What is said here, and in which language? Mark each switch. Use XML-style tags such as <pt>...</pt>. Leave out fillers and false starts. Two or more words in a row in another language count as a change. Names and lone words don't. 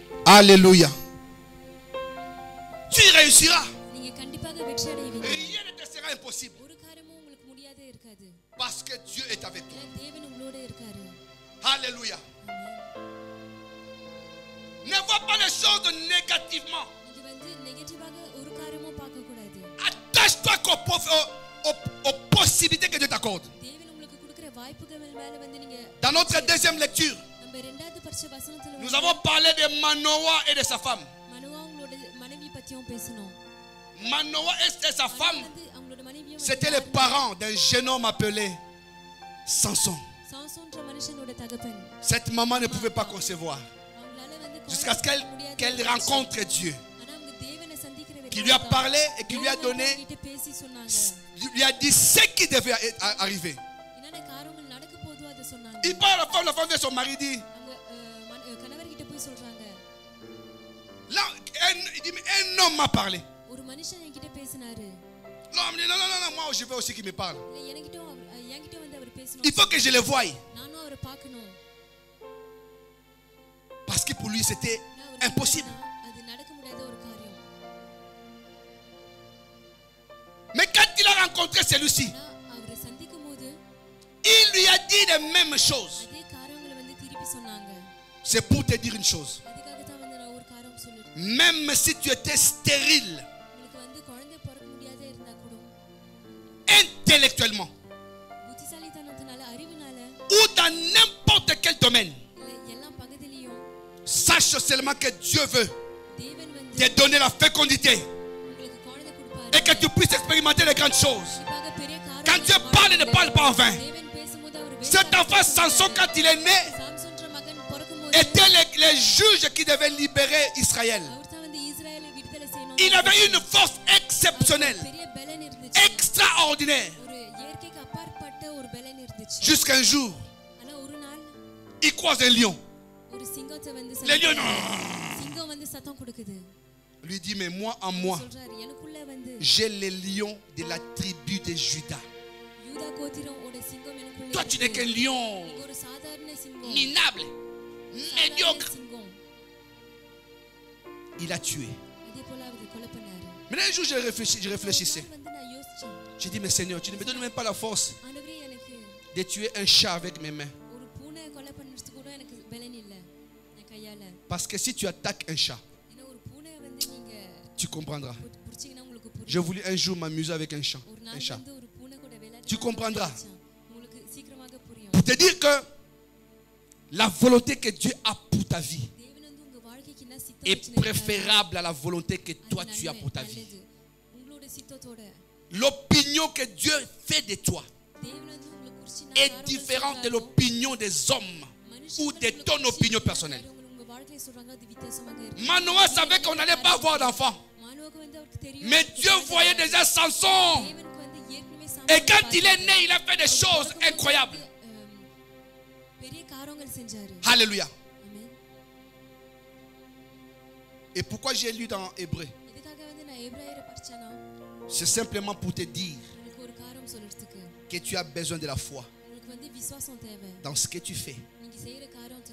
<fr>Alléluia. Tu réussiras.</fr> <ta>நீங்க கண்டிப்பாக வெற்றி அடைவீங்க.</ta> <fr>Rien ne te sera impossible.</fr> <ta>ஒரு காரியமும் உங்களுக்கு முடியாதே இருக்காது.</ta> <fr>Parce que Dieu est avec toi.</fr> <ta>தேவன் உங்களோட இருக்காரு.</ta> <fr>Alléluia. Ne vois pas les choses négativement.</fr> <ta>நீங்க வந்து நெகட்டிவாக ஒரு காரியமும் பார்க்க கூடாது.</ta> <fr>Attache-toi aux possibilités que Dieu t'accorde.</fr> <ta>தேவன் உங்களுக்கு கொடுக்கிற வாய்ப்புகள் மேல வந்து நீங்க</ta> <fr>Dans notre deuxième lecture,</fr> <ta>நம்ம இரண்டாவது பரிசு வசனத்துல</ta> <fr>nous avons parlé de Manoah et de sa femme.</fr> <ta>மனோவா அவங்களோட மனைவி பத்தியும் பேசணும்.</ta> <fr>Manoah et sa femme,</fr> <ta>அவங்களோட மனைவியும்</ta> <fr>c'étaient les parents d'un jeune homme appelé Samson.</fr> <ta>சாம்சோன்ற மனுஷனோட தகப்பன்.</ta> <fr>Cette maman ne pouvait pas concevoir</fr> <ta>அவங்களால வந்து</ta> <fr>jusqu'à ce qu'elle rencontre Dieu,</fr> <ta>ஆனா அவங்க தேவனை சந்திக்கிற</ta> <fr>qui lui a parlé et qui lui a donné,</fr> <ta>பேசி சொன்னாங்க.</ta> <fr>lui a dit ce qui devait arriver.</fr> <ta>என்னென்ன காரியங்கள் நடக்க போதோ அத சொன்னாங்க.</ta> <fr>Il parle à la femme de son mari, dit</fr> <ta>அவங்க கணவர்கிட்ட போய் சொல்றாங்க.</ta> <fr>là, il dit mais un homme m'a parlé.</fr> <ta>ஒரு மனுஷன் என்கிட்ட பேசினாரு.</ta> <fr>L'homme dit non, moi je veux aussi qu'il me parle.</fr> <ta>என்கிட்ட வந்து அவர் பேசணும்.</ta> <fr>Il faut que je le voie.</fr> <ta>நானும் அவரை பார்க்கணும்.</ta> <fr>Parce que pour lui c'était impossible.</fr> <ta>அது நடக்க முடியாத ஒரு காரியம்.</ta> <fr>Mais quand il a rencontré celui-ci,</fr> <ta>அவரை சந்திக்கும்போது</ta> <fr>il lui a dit les mêmes choses.</fr> <ta>அதே காரியங்களை வந்து திருப்பி சொன்னாங்க.</ta> <fr>C'est pour te dire une chose.</fr> <ta>அதுக்காக தான் வந்து நான் ஒரு காரியம் சொல்லிட்டேன்.</ta> <fr>Même si tu étais stérile</fr> <ta>உங்களுக்கு வந்து குழந்தை பிறக்க முடியாத இருந்தா கூட</ta> <fr>intellectuellement</fr> <ta>புத்திசாலித்தனத்தினால அறிவினால</ta> <fr>ou dans n'importe quel domaine,</fr> <ta>எல்லா பகுதியிலும்</ta> <fr>sache seulement que Dieu veut</fr> <ta>தேவன் வந்து</ta> <fr>te donner la fécondité</fr> <ta>உங்களுக்கு குழந்தை கொடுப்பாரு.</ta> <fr>et que tu puisses expérimenter les grandes choses.</fr> <ta>கண்டிப்பாக பெரிய காரியம்.</ta> <fr>Quand Dieu parle, il ne parle pas en vain.</fr> <ta>தேவன் பேசும்போது அவர்</ta> <fr>Cet enfant Samson, quand il est né,</fr> <ta>சாம்சோன்ற மகன் பிறக்கும்போது</ta> <fr>étaient les juges qui devaient libérer Israël.</fr> <ta>அவர் தான் வந்து இஸ்ரவேலை விடுதலை செய்யணும்.</ta> <fr>Il avait une force exceptionnelle,</fr> <ta>பெரிய பலன் இருந்துச்சு.</ta> <fr>extraordinaire.</fr> <ta>ஒரு இயற்கைக்கு அப்பாற்பட்ட ஒரு பலன் இருந்துச்சு.</ta> <fr>Jusqu'un jour,</fr> <ta>ஆனா ஒரு நாள்</ta> <fr>il croise un lion.</fr> <ta>ஒரு சிங்கத்தை வந்து</ta> <fr>Le lion</fr> <ta>சிங்கம் வந்து சத்தம் கொடுக்குது.</ta> <fr>lui dit mais moi en moi,</fr> <ta>சொல்றாரு எனக்குள்ள வந்து</ta> <fr>j'ai les lions de la tribu de Juda.</fr> <ta>யூதா கோத்திரமோட சிங்கம் எனக்குள்ள</ta> <fr>Toi tu n'es qu'un lion</fr> <ta>ஒரு சாதாரண சிங்கம்.</ta> <fr>minable, médiocre.</fr> <ta>சிங்கம்.</ta> <fr>Il a tué.</fr> <ta>அதே போல அவர் கொலை பண்ணாரு.</ta> <fr>Mais un jour je réfléchissais.</fr> <ta>வந்து நான் யோசிச்சேன்.</ta> <fr>J'ai dit mais Seigneur, tu ne me donnes même pas la force</fr> <ta>ஆண்டவரே எனக்கு</ta> <fr>de tuer un chat avec mes mains.</fr> <ta>ஒரு பூனை கொலை பண்ணுறதுக்கு கூட எனக்கு பலன் இல்ல என் கையால.</ta> <fr>Parce que si tu attaques un chat,</fr> <ta>ஏன்னா ஒரு பூனை வந்து நீங்க</ta> <fr>tu comprendras.</fr> <ta>புடிச்சீங்கன்னா உங்களுக்கு புரியும்.</ta> <fr>Je voulais un jour m'amuser avec un chat.</fr> <ta>ஒரு நாள் வந்து ஒரு பூனை கூட விளையாட</ta> <fr>Tu comprendras.</fr> <ta>உங்களுக்கு சீக்கிரமாக புரியும்.</ta> <fr>Pour te dire que la volonté que Dieu a pour ta vie</fr> <ta>தேவன் வந்து உங்க வாழ்க்கைக்கு என்ன சித்தம்</ta> <fr>est préférable à la volonté que toi tu as pour ta vie.</fr> <ta>உங்களோட சித்தத்தோட</ta> <fr>L'opinion que Dieu fait de toi</fr> <ta>தேவன் வந்து உங்களுக்கு குறிச்சு</ta> <fr>est différente de l'opinion des hommes ou de ton opinion personnelle.</fr> <ta>உங்க வாழ்க்கையை சொல்றாங்க அது வித்தியாசமாக இருக்கு.</ta> <fr>Manoah savait qu'on n'allait pas avoir d'enfant.</fr> <ta>மானோக்கு வந்து அவருக்கு தெரியும்.</ta> <fr>Mais Dieu voyait déjà Samson.</fr> <ta>தேவனுக்கு வந்து ஏற்கனவே</ta> <fr>Et quand il est né, il a fait des choses incroyables.</fr> <ta>பெரிய காரியங்கள் செஞ்சாரு.</ta> <fr>Alléluia.</fr> <ta>ஆமென்.</ta> <fr>Et pourquoi j'ai lu dans Hébreu?</fr> <ta>இதுக்காக வந்து நான் எபிரேயரை படிச்சேனா</ta> <fr>C'est simplement pour te dire</fr> <ta>உங்களுக்கு ஒரு காரியம் சொல்றதுக்கு</ta> <fr>que tu as besoin de la foi</fr> <ta>உங்களுக்கு வந்து விசுவாசம் தேவை.</ta> <fr>dans ce que tu fais,</fr> <ta>நீங்க செய்யற காரியத்துல</ta>